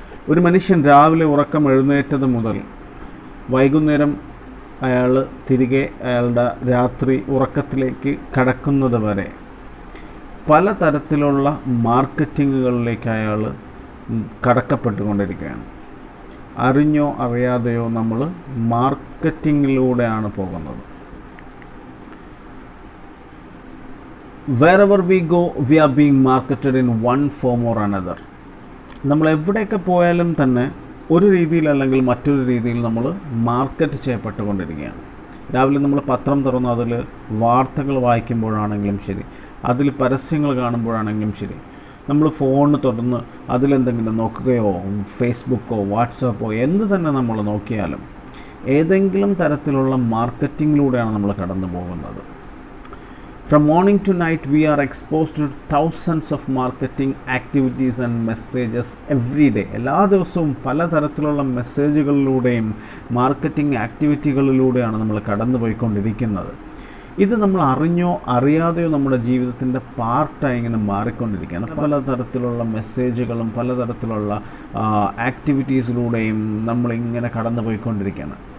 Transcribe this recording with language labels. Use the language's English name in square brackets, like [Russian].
[Malayalam] ഒരു മനുഷ്യൻ രാവിലെ ഉറക്കം എഴുന്നേറ്റത് മുതൽ വൈകുന്നേരം അയാൾ തിരികെ അയാളുടെ രാത്രി ഉറക്കത്തിലേക്ക് കടക്കുന്നത് വരെ പലതരത്തിലുള്ള മാർക്കറ്റിങ്ങുകളിലേക്ക് അയാൾ കടക്കപ്പെട്ടുകൊണ്ടിരിക്കുകയാണ്. അറിഞ്ഞോ അറിയാതെയോ നമ്മൾ മാർക്കറ്റിങ്ങിലൂടെയാണ് പോകുന്നത്. [English] Wherever we go, we are being marketed in one form or another. [Malayalam] നമ്മൾ എവിടെയൊക്കെ പോയാലും തന്നെ ഒരു രീതിയിൽ അല്ലെങ്കിൽ മറ്റൊരു രീതിയിൽ നമ്മൾ മാർക്കറ്റ് ചെയ്യപ്പെട്ടുകൊണ്ടിരിക്കുകയാണ്. രാവിലെ നമ്മൾ പത്രം തുറന്ന് അതിൽ വാർത്തകൾ വായിക്കുമ്പോഴാണെങ്കിലും ശരി, അതിൽ പരസ്യങ്ങൾ കാണുമ്പോഴാണെങ്കിലും ശരി, നമ്മൾ ഫോൺ തുറന്ന് അതിലെന്തെങ്കിലും നോക്കുകയോ ഫേസ്ബുക്കോ വാട്സാപ്പോ എന്ത് തന്നെ നമ്മൾ നോക്കിയാലും ഏതെങ്കിലും തരത്തിലുള്ള മാർക്കറ്റിങ്ങിലൂടെയാണ് നമ്മൾ കടന്നു പോകുന്നത്. [English] From morning to night, we are exposed to thousands of marketing activities and messages every day. [Malayalam] എല്ലാ ദിവസവും പലതരത്തിലുള്ള മെസ്സേജുകളിലൂടെയും മാർക്കറ്റിംഗ് ആക്ടിവിറ്റികളിലൂടെയാണ് നമ്മൾ കടന്നു പോയിക്കൊണ്ടിരിക്കുന്നത്. ഇത് നമ്മൾ അറിഞ്ഞോ അറിയാതെയോ നമ്മുടെ ജീവിതത്തിൻ്റെ പാർട്ടായി ഇങ്ങനെ മാറിക്കൊണ്ടിരിക്കുകയാണ്. പലതരത്തിലുള്ള മെസ്സേജുകളും പലതരത്തിലുള്ള ആക്ടിവിറ്റീസിലൂടെയും നമ്മളിങ്ങനെ കടന്നു പോയിക്കൊണ്ടിരിക്കുകയാണ്.